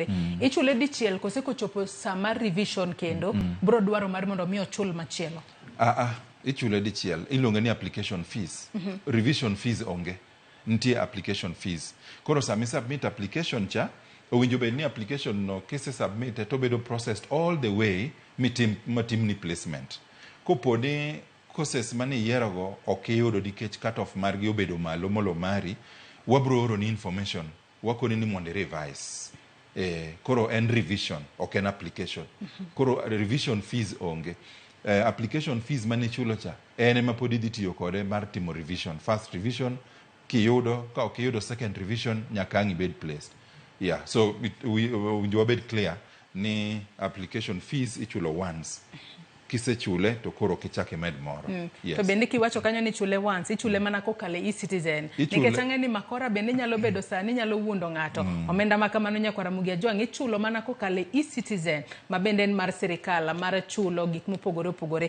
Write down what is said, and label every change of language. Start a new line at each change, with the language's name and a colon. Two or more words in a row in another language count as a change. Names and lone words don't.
Luo (Kenya and Tanzania): Ichule dichiel kose kochopo sa mar revision kendo bro dwaro mar mondo mi ochul machielo. Ichule dichiel iluonge ni
English: application fees. Revision fees
Luo (Kenya and Tanzania): onge. Ntie
English: application fees.
Luo (Kenya and Tanzania): Koro sami
English: submit application
Luo (Kenya and Tanzania): cha owinjo bed ni application no kise submit to bedo
English: processed all the way
Luo (Kenya and Tanzania): matim ni placement. Koponi courses mane yierogo okiyudo nikech
English: cut off
Luo (Kenya and Tanzania): margi obedo malo molo mari, wabro oro ni information wakoni ni mondo revise. Koro en revision, ok en application. Koro
English: revision fees
Luo (Kenya and Tanzania): onge.
English: Application fees
Luo (Kenya and Tanzania): mane chulo cha ene ma pod idhi tiyo kode mar timo revision.
English: First revision
Luo (Kenya and Tanzania): kiyudo, ka okiyudo
English: second revision
Luo (Kenya and Tanzania): nyaka ang ibed placed.
English: Yeah, so
Luo (Kenya and Tanzania): winjo wabed clear ni
English: application fees
Luo (Kenya and Tanzania): ichulo once. Kise chule to koro kichake med moro. Yes. To bende kiwacho kanyo ni chule once, ichule mana kokale e-citizen. Nikech ang'eni makora bende nyalo bedo sani nyalo wuondo ng'ato. Omenda ma kamano nyaka Ramogi ajwang' ichulo mana kokale e-citizen ma bende en mar sirikal, mar chulo gik mopogore opogore.